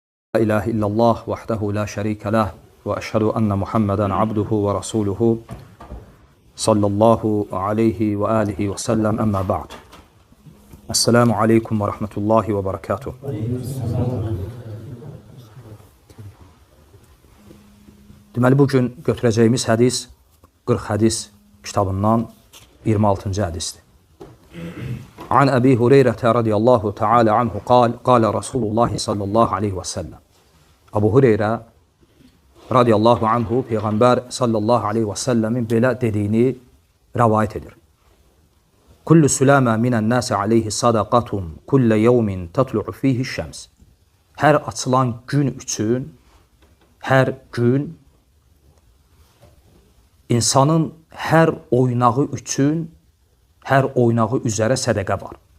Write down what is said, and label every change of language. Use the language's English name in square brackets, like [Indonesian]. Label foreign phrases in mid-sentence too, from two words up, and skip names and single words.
[Arabic] لا إله إلا الله وحده لا شريك له وأشهد أن محمدا عبده ورسوله صلى الله عليه وآله وسلم أما بعد. السلام عليكم ورحمة الله وبركاته. [Azerbaijani] Deməli, bugün götürəcəyimiz hədis 40 hədis kitabından 26-cı hədisdir. [Arabic] عن أبي هريرة رضي الله تعالى عنه قال رسول الله صلى الله عليه وسلم. [Azerbaijani] Əbu Hüreyrə [Arabic] رضي الله عنه [Azerbaijani] Peyğəmbər [Arabic] صلى الله عليه وسلم [Azerbaijani] belə dediyini rəvayət edir. [Arabic] كل سلامى من الناس عليه صدقة كل يوم تطلع فيه الشمس. [Azerbaijani] Hər açılan gün üçün, hər gün insanın hər oynağı üçün, hər oynağı üzərə sədəqə var.